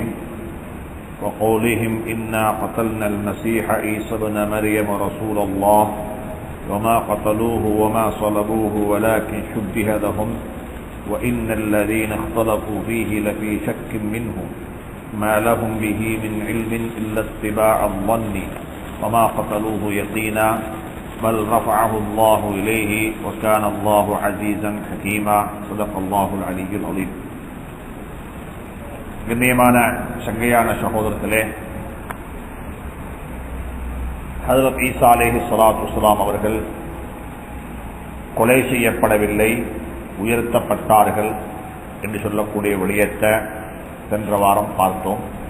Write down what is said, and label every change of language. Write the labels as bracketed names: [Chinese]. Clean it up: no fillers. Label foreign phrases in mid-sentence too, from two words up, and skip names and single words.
[Arabic] وقولهم إنا قتلنا المسيح عيسى ابن مريم رسول الله وما قتلوه وما صلبوه ولكن شبه لهم وإن الذين اختلفوا فيه لفي شك منه ما لهم به من علم إلا اتباع الظن وما قتلوه يقينا بل رفعه الله إليه وكان الله عزيزا حكيما. صدق الله العلي العظيم. [Tamil] கண்ணியமான சங்கையான சகோதரர்களே, ஹஜ்ரத் ஈசா [Arabic] عليه الصلاة والسلام [Tamil] அவர்கள் கொலை செய்யப்படவில்லை, உயர்த்தப்பட்டார்கள் என்று சொல்லக்கூடிய விடயத்தை சென்ற வாரம் பார்த்தோம்.